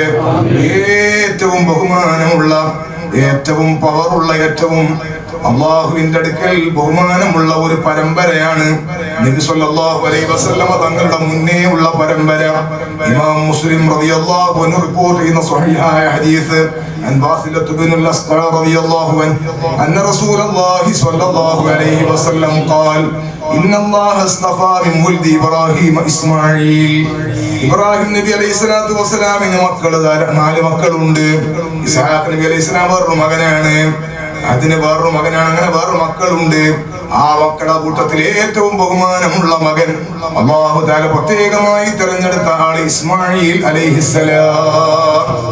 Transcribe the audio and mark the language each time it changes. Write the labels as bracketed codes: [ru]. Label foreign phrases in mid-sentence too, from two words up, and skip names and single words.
[ml] ഏറ്റവും ബഹുമാനമുള്ള, ഏറ്റവും പവറുള്ള, ഏറ്റവും അള്ളാഹുവിന്റെ അടുക്കൽ ബഹുമാനമുള്ള ഒരു പരമ്പരയാണ് നബി [ar] صلى الله عليه وسلم [ml] തങ്ങളുടെ മുന്നേ ഉള്ള പരമ്പര. ഇമാം മുസ്ലിം റളിയല്ലാഹു അൻഹു റിപ്പോർട്ട് ചെയ്യുന്ന സ്വഹീഹായ ഹദീസ് [ar] عن واثلة بن الأسقع رضي الله عنه أن رسول الله صلى الله عليه وسلم قال إن الله اصطفى من ولد إبراهيم إسماعيل. [ml] ഇബ്രാഹിം നബി അലൈഹി സ്വലാത്തു വസ്സലാമിന് നാല് മക്കളുണ്ട്. ഇസ്ഹാഖ് നബി അലൈഹി സ്വലാം വേറൊരു മകനാണ്, അതിന് വേറൊരു മകനാണ്, അങ്ങനെ വേറൊരു മക്കളുണ്ട്. ആ മക്കളുടെ കൂട്ടത്തിൽ ഏറ്റവും ബഹുമാനമുള്ള മകൻ അല്ലാഹു തആല പ്രത്യേകമായി തിരഞ്ഞെടുത്ത ആള് ഇസ്മാഈൽ അലൈഹിസ്സലാം.